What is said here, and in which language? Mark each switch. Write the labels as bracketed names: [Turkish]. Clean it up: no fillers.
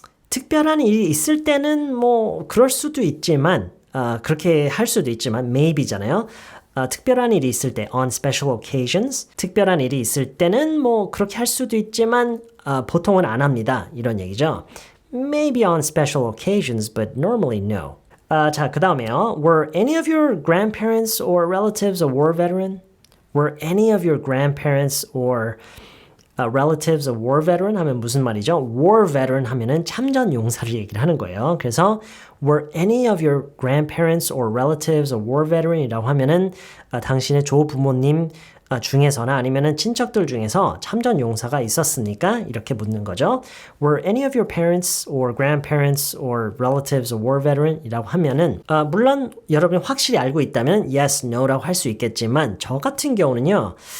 [Korean] 특별한 일이 있을 때는 그럴 수도 있지만 그렇게 할 수도 있지만 maybe잖아요. 특별한 일이 있을 때 [English] on special occasions [Korean] 특별한 일이 있을 때는 그렇게 할 수도 있지만 보통은 안 합니다. 이런 얘기죠. [English] Maybe on special occasions, but normally no. [Korean] 자, 그 다음에요. [English] Were any of your grandparents or relatives a war veteran? Were any of your grandparents or relatives a war veteran? [Korean] 하면 무슨 말이죠? War veteran 하면은 참전 용사를 얘기를 하는 거예요. 그래서 [English] Were any of your grandparents or relatives a war veteran? [Korean] 이라고 하면은 당신의 조부모님 중에서나 아니면은 친척들 중에서 참전용사가 있었습니까? 이렇게 묻는 거죠. [English] Were any of your parents or grandparents or relatives a war veteran? [Korean] 이라고 하면은 물론 여러분이 확실히 알고 있다면 yes, no라고 할 수 있겠지만 저 같은 경우는요.